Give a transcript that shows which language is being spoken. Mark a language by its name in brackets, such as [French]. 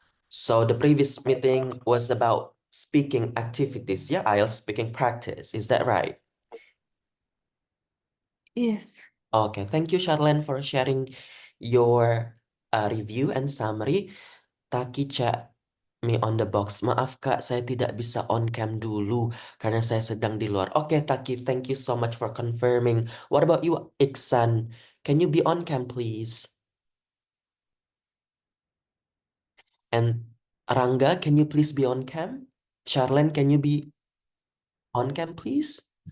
[English] So the previous meeting was about speaking activities, yeah, IELTS speaking practice. Is that right? Yes. Okay, thank you, Charlene, for sharing your review and summary. Taki chat me on the box. [Indonesian] Maaf Kak, saya tidak bisa on cam dulu karena saya sedang di luar. [English] Oke, Taki, thank you so much for confirming. What about you, Iksan? Can you be on cam, please? And Rangga, can you please be on cam? Charlene, can you be on cam, please?